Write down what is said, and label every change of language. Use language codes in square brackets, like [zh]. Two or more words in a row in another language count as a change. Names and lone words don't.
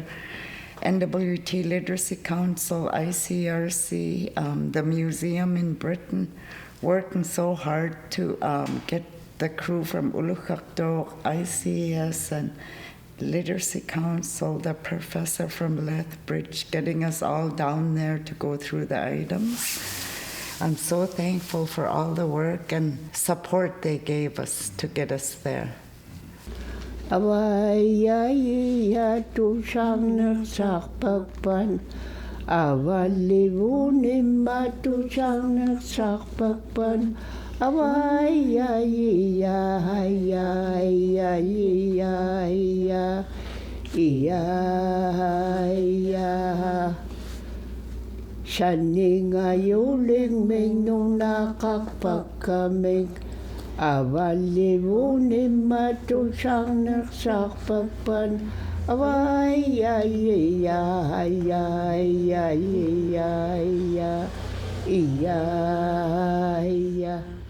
[en] NWT Literacy Council, ICRC, the museum in Britain, working so hard to get the crew from Uqauhiit, ICS, and Literacy Council, the professor from Lethbridge, getting us all down there to go through the items. I'm so thankful for all the work and support they gave us to get us there. [ikt] Awaya tu sang sakpakpan, awalivuni matu sang sakpakpan, awaya ya ya ya ya ya ya. Shaninga yuling minung nakakpakamig. Awalivuni matu sang nagsakpakpan, awaya ya ya ya ya ya ya ya.